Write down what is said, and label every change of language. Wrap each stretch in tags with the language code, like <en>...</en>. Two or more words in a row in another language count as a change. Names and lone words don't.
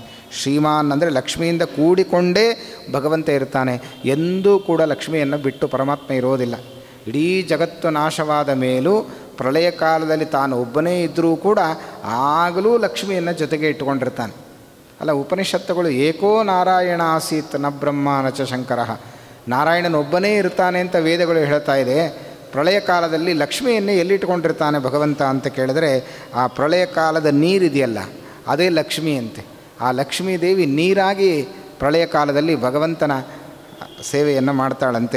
<kn>ಶ್ರೀಮಾನ್ ಅಂದರೆ ಲಕ್ಷ್ಮಿಯಿಂದ ಕೂಡಿಕೊಂಡೇ ಭಗವಂತ ಇರ್ತಾನೆ, ಎಂದೂ ಕೂಡ ಲಕ್ಷ್ಮಿಯನ್ನು ಬಿಟ್ಟು ಪರಮಾತ್ಮ ಇರೋದಿಲ್ಲ. ಇಡೀ ಜಗತ್ತು ನಾಶವಾದ ಮೇಲೂ ಪ್ರಳಯ ಕಾಲದಲ್ಲಿ ತಾನು ಒಬ್ಬನೇ ಇದ್ದರೂ ಕೂಡ ಆಗಲೂ ಲಕ್ಷ್ಮಿಯನ್ನು ಜೊತೆಗೆ ಇಟ್ಟುಕೊಂಡಿರ್ತಾನೆ. ಅಲ್ಲ, ಉಪನಿಷತ್ತುಗಳು</kn> <sa>ಏಕೋ ನಾರಾಯಣ ಆಸೀತ್ ನ ಬ್ರಹ್ಮ ನ ಚ ಶಂಕರ,</sa> <kn>ನಾರಾಯಣನೊಬ್ಬನೇ ಇರ್ತಾನೆ ಅಂತ ವೇದಗಳು ಹೇಳ್ತಾ ಇದೆ. ಪ್ರಳಯ ಕಾಲದಲ್ಲಿ ಲಕ್ಷ್ಮಿಯನ್ನೇ ಎಲ್ಲಿಟ್ಟುಕೊಂಡಿರ್ತಾನೆ ಭಗವಂತ ಅಂತ ಕೇಳಿದರೆ, ಆ ಪ್ರಳಯ ಕಾಲದ ನೀರಿದೆಯಲ್ಲ ಅದೇ ಲಕ್ಷ್ಮಿ ಅಂತೆ. ಆ ಲಕ್ಷ್ಮೀ ದೇವಿ ನೀರಾಗಿ ಪ್ರಳಯ ಕಾಲದಲ್ಲಿ ಭಗವಂತನ ಸೇವೆಯನ್ನು ಮಾಡ್ತಾಳಂತೆ.</kn>